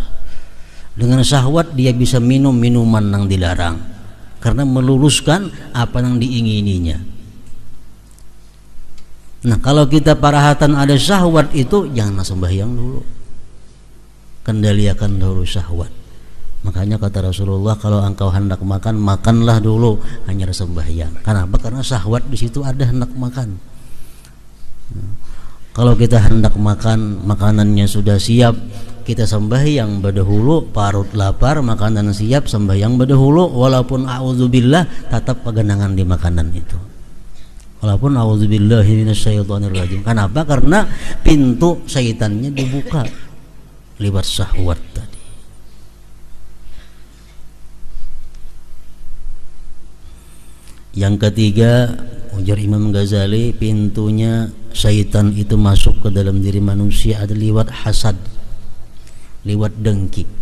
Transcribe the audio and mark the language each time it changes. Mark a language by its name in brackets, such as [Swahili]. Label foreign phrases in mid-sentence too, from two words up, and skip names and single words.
[Indonesian] Dengan syahwat dia bisa minum minuman nang dilarang, karena meluluskan apa yang diingininya. Nah kalau kita parahatan ada syahwat itu, jangan sembahyang dulu, kendalikan dahulu syahwat. Makanya kata Rasulullah, kalau engkau hendak makan, makanlah dulu, hanya sembahyang. Kenapa? Karena syahwat di situ ada hendak makan. Kalau kita hendak makan, makanannya sudah siap, kita sembahyang berdahulu, parut lapar, makanan siap, sembahyang berdahulu, walaupun a'udzubillah tetap peganangan di makanan itu. [Arabic] Walaupun أعوذ بالله من الشيطان الرجيم. [Indonesian] Kenapa? Karena pintu syaitannya dibuka lewat syahwat tadi. Yang ketiga, ujar Imam Ghazali, pintunya syaitan itu masuk ke dalam diri manusia ada lewat hasad, lewat dengki.